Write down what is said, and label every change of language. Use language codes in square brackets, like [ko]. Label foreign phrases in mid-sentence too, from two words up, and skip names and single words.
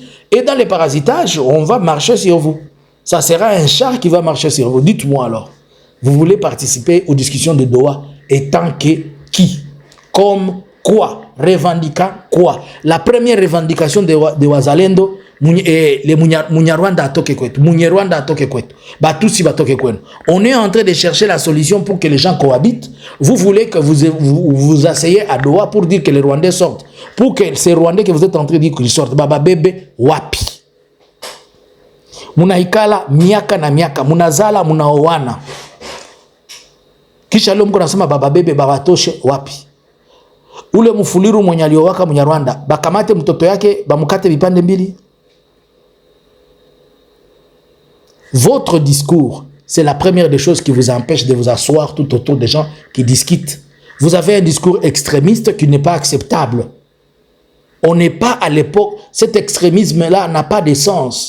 [fr] Et dans les parasitages, on va marcher sur vous. Ça sera un char qui va marcher sur vous. Dites-moi alors, vous voulez participer aux discussions de Doha étant que qui? Comme quoi? Revendiquant quoi? La première revendication de Wazalendo, les Munyarwanda [sw] a toke kwetu. Munyarwanda a toke kwetu. Batusi ba toke kwetu. [fr] On est en train de chercher la solution pour que les gens cohabitent. Vous voulez que vous asseyez à Doha pour dire que les Rwandais sortent. Pour que ces Rwandais que vous êtes en train de dire qu'ils sortent. [sw] Baba bebe wapi. Munaikala miaka na miaka. Munazala munaowana. Kisha leo mko nasema baba bebe baba toshe wapi? Ule mfuliru mwenye aliowaka Mnyarwanda, bakamate mtoto yake, bamukate vipande mbili. [fr] Votre discours, c'est la première des choses qui vous empêche de vous asseoir tout autour des gens qui discutent. Vous avez un discours extrémiste qui n'est pas acceptable. On n'est pas à l'époque, cet extrémisme-là n'a pas de sens.